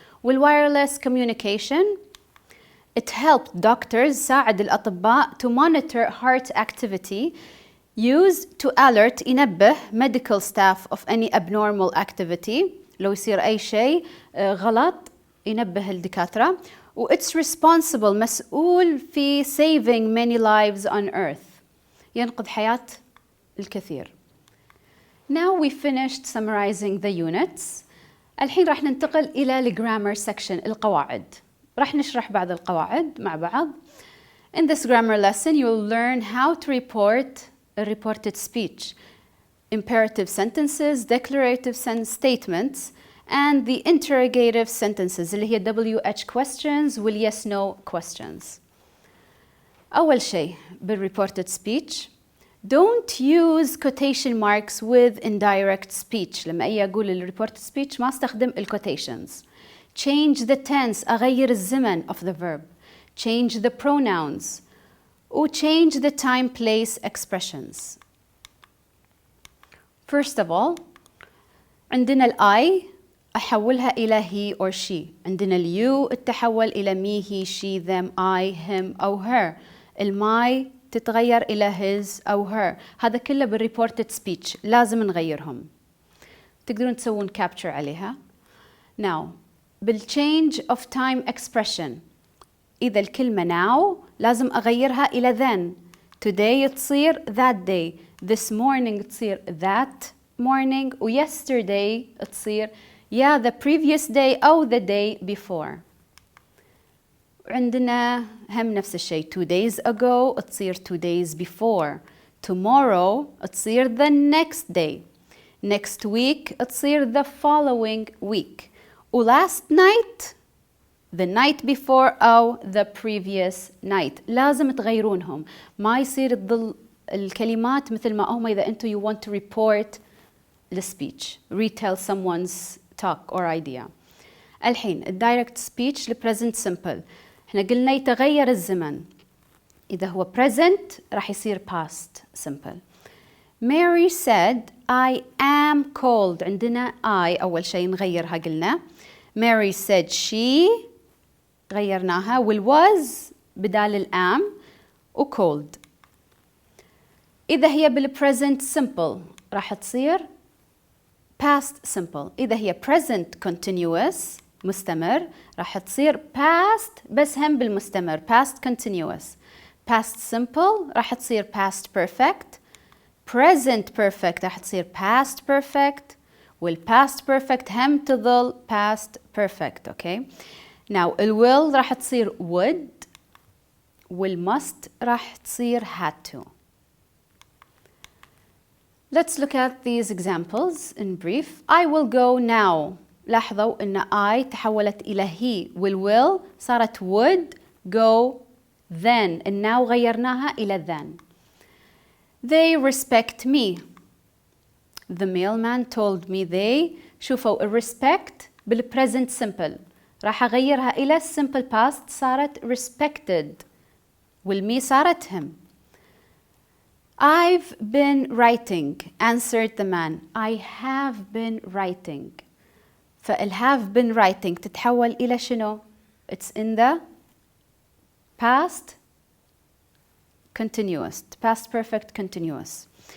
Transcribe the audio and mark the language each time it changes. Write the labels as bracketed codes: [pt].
[en] والwireless communication it helped doctors [ar] ساعد الأطباء [en] to monitor heart activity used to alert [ar] ينبه [en] medical staff of any abnormal activity [ar] لو يصير أي شيء غلط ينبه الدكاترة. [en] و it's responsible [ar] مسؤول في [en] saving many lives on earth [ar] ينقذ حياة الكثير. [en] Now we finished summarizing the units. [ar] الحين راح ننتقل إلى الجرامر section القواعد. راح نشرح بعض القواعد مع بعض. [en] In this grammar lesson you'll learn how to report a reported speech, imperative sentences, declarative statements, and the interrogative sentences [ar] اللي هي [en] WH questions وال yes no questions. [ar] أول شيء [en] بالreported speech don't use quotation marks with indirect speech. [ar] لما أجي أقول reported speech ما استخدم quotations. [en] Change the tense [ar] أغير الزمن [en] of the verb. Change the pronouns و change the time place expressions. First of all عندنا ال I [ar] أحولها إلى [en] he or she. عندنا ال you [ar] تتحول إلى [en] me, he, she, them, I, him أو her. [ar] ال my تتغير إلى his أو her. هذا كله بالreported speech لازم نغيرهم. تقدرون تسوون capture عليها. [en] Now بالchange of time expression [ar] إذا الكلمة [en] now [ar] لازم أغيرها إلى [en] then. Today تصير that day. This morning تصير that morning. و yesterday تصير yeah the previous day أو the day before. [ar] عندنا هم نفس الشيء. [en] 2 days ago تصير 2 days before. Tomorrow تصير the next day. Next week تصير the following week. و last night the night before أو the previous night. [ar] لازم تغيرونهم، ما يصير تظل الكلمات مثل ما هم إذا أنتم [en] you want to report the speech, retell someone's talk or idea. [ar] الحين الدايركت [en] speech present simple. [ar] احنا قلنا يتغير الزمن، إذا هو present راح يصير past simple. [en] Mary said I am cold. [ar] عندنا I أول شيء نغيرها قلنا. [en] Mary said she غيرناها والwas [ar] بدال الام [en] و cold. [ar] إذا هي بال [en] present simple [ar] راح تصير [en] past simple. [ar] إذا هي present continuous مستمر راح تصير past بس هم بالمستمر [en] past continuous. past simple [ar] راح تصير [en] past perfect. present perfect راح تصير past perfect. والpast perfect هم تظل past perfect. Okay. Now will راح تصير would والmust راح تصير had to. Let's look at these examples in brief. I will go now. [ar] لاحظوا إن I تحولت إلى he والwill صارت [en] would go then. now [ar] غيرناها إلى [en] then. They respect me. The mailman told me they. [ar] شوفوا respect بالpresent simple راح أغيرها إلى [en] simple past [ar] صارت respected والمي صارت him. [en] I've been writing, answered the man. I have been writing. فال have been writing [ar] تتحول إلى شنو؟ [en] It's in the past continuous, past perfect continuous.